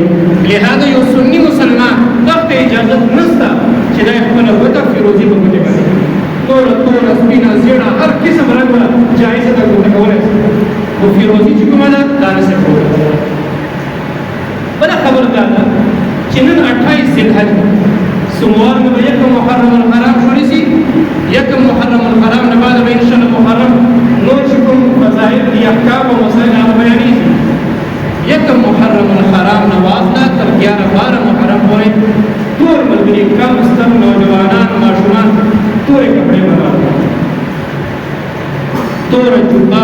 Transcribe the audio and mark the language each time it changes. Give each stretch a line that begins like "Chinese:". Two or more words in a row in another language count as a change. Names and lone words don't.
Pashto: لهذا یو سني مسلمان دغه اجازت نشته چې دا خپله ګوته فیروزي په ګوتې کوي. توره توره سپینه زیړه هر قسم رنګ ولا جایزه ده ګوته کولی شي، خو فیروزي چې کومه ده دا نشي کولی. بله خبر دا ده چې نن 28 ذی الحج سوموار مې به یکم محرم الحرام شروع شي، یکم محرم الحرام نه بعد به انشاءالله محرم نور چې کوم مذاهب دي احکام او مسایل هغه بیانېږي. یکم محرم الحرام نه واخله تر 11 محرم پورې ټول ملګري کم ستر نوجوانان ماشومان تورې کپړې به واخلي، تور جوبا